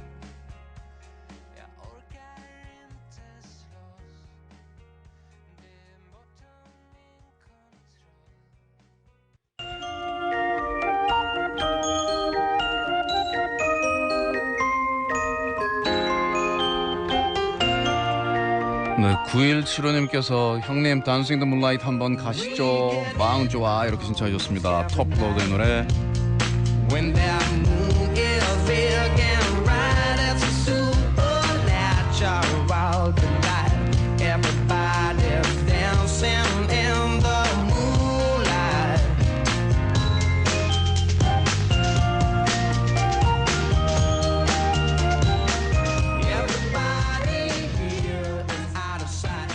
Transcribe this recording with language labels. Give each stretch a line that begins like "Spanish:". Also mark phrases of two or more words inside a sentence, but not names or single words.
Swedish: Jag orkar inte slåss. Det är bortom min kontroll.
Korean: 네, 9175님께서 형님 단싱 더 문라이트 한번 가시죠. 마음 좋아 이렇게 신청하셨습니다. 톱로드의 노래.
English: When that moon is big and bright, it's a supernatural delight. Everybody's dancing in the moonlight. Everybody here is out of sight.